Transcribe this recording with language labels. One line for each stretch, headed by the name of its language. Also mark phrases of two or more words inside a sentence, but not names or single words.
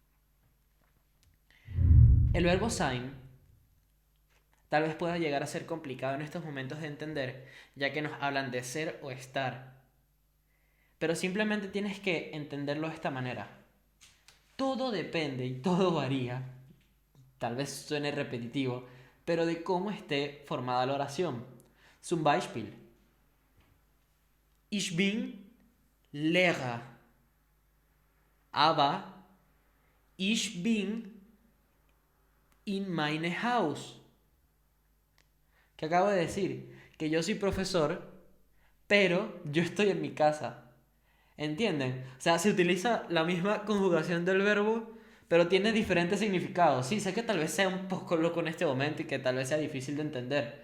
Spanish: El verbo sein tal vez pueda llegar a ser complicado en estos momentos de entender, ya que nos hablan de ser o estar. Pero simplemente tienes que entenderlo de esta manera. Todo depende y todo varía, tal vez suene repetitivo, pero de cómo esté formada la oración.
German: Zum Beispiel. Ich bin Lehrer. Aber ich bin in mein Haus.
Spanish: Que acabo de decir que yo soy profesor, pero yo estoy en mi casa. ¿Entienden? O sea, se utiliza la misma conjugación del verbo, pero tiene diferentes significados. Sí, sé que tal vez sea un poco loco en este momento y que tal vez sea difícil de entender.